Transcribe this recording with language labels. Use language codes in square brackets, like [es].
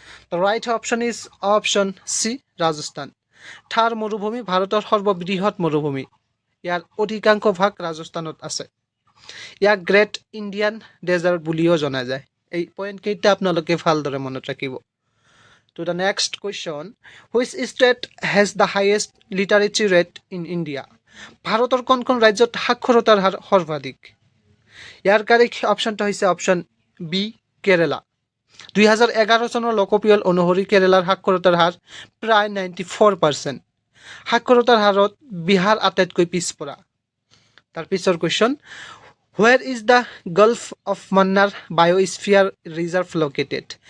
[en] The right option is option C Rajasthan. [as] থাৰ মৰুভূমি ভাৰতৰ সৰ্ববৃহৎ মৰুভূমি। ইয়াৰ অধিকাংশ ভাগ ৰাজস্থানত আছে। ইয়াক গ্ৰেট ইণ্ডিয়ান ডেজাৰ্ট বুলিও জনা যায়। এই পইণ্টকেইটা আপোনালোকে ভালদৰে মনত ৰাখিব। [en] To the next question, which state has the highest literacy rate in India? [as] ভাৰতৰ কোনখন ৰাজ্যত সাক্ষৰতাৰ হাৰ সৰ্বাধিক? ইয়াৰ কাৰেক্ট অপশ্যনটো হৈছে অপশ্যন বি কেৰেলা। 2011 চনৰ লোকপিয়ল অনুসৰি কেৰেলাৰ সাক্ষৰতাৰ হাৰ প্ৰায় 94%। সাক্ষৰতাৰ হাৰত বিহাৰ আটাইতকৈ পিছপৰা। তাৰ পিছৰ question, [en] Where is the gulf of Mannar biosphere reserve located?